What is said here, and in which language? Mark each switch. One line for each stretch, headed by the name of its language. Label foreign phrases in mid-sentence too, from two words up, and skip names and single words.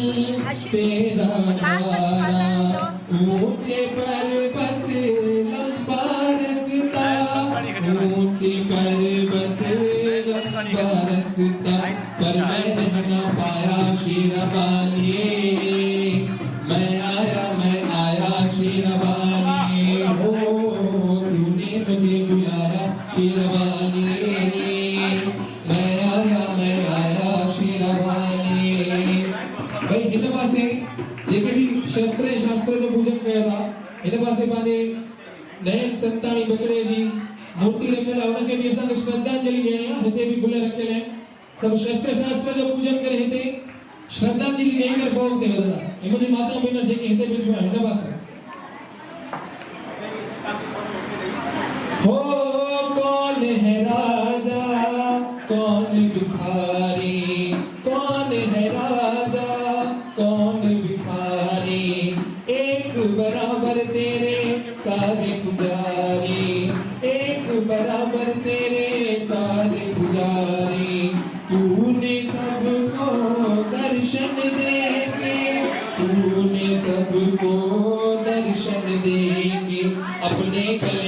Hindi: तेरा द्वारा ऊंचे पर्वत लंबा रास्ता ऊंचे पर्वत लंबा रास्ता पर मैं न पाया शेरवालिए मैं आया शेरवालिए हो तूने मुझे बुलाया शेरवालिए मैं आया शेरवालिए
Sindhi: भाई हिन पासे जेके भी शास्त्र जो पूजन कया था हिन पासे पाने नयन संतानी बचड़े जी मूर्ति रखियल आहे उनखे भी असांखे श्रद्धांजलि ॾियणी आहे हिते भी गुल रखियल आहिनि सभु शास्त्र जो पूजन करे हिते श्रद्धांजलि ॾेई करे पोइ हुते वधंदा ऐं मुंहिंजी माता भेनर जेके हिते बीठियूं आहिनि हिन पासे
Hindi: हो कौन है राजा कौन भिखारी कौन है राजा कौन भिखारी एक बराबर तेरे सारे पुजारी एक बराबर तेरे सारे पुजारी तूने सबको दर्शन देके तूने सबको दर्शन देके अपने गले